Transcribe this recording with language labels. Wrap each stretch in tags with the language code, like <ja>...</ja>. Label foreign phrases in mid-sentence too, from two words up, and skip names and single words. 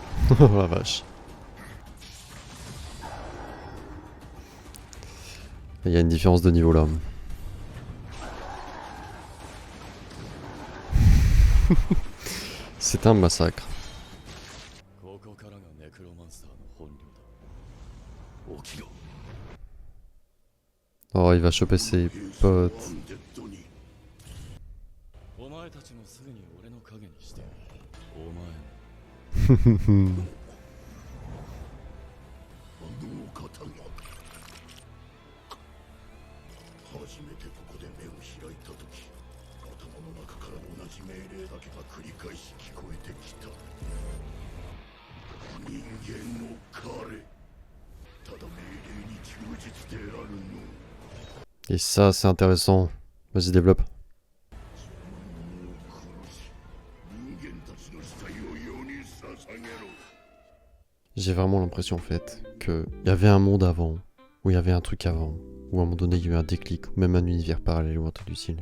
<fr>Oh la vache. Il y a une différence de niveau là. C'est un massacre.</fr> <ja>ここからがネクロマンサーの本領だ。起きろ。</ja> <fr>Oh, il va choper ses potes.</fr> <ja>お前たちもすぐに俺の影にして。お前も。初めてここで目を開いた時、頭の中から同じ命令だけが繰り返し聞こえてきた。人間の彼、ただ命令に忠実であるの。</ja> <fr>Et ça, c'est intéressant. Vas-y, développe. J'ai vraiment l'impression en fait qu'il y avait un monde avant, où il y avait un truc avant, où à un moment donné il y a eu un déclic, ou même un univers parallèle ou un truc du style.</fr>